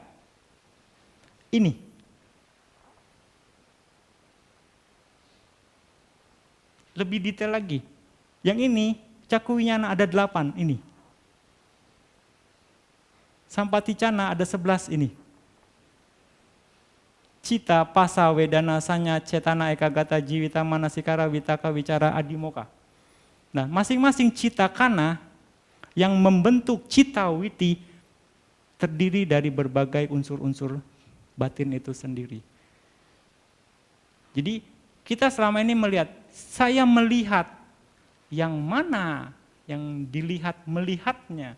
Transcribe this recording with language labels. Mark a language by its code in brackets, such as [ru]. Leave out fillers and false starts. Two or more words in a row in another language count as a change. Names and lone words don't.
[id] Ini. Lebih detail lagi. Yang ini, cakuwinyana ada 8 ini. Sampaticana ada 11 ini. [pi] Cita, pasa, wedana, sanya, cetana, ekagata, jiwita, manasikara, vitaka, wicara, adimoka. [id] Nah, masing-masing citakana yang membentuk citawiti terdiri dari berbagai unsur-unsur batin itu sendiri. Jadi kita selama ini saya melihat yang mana yang dilihat melihatnya.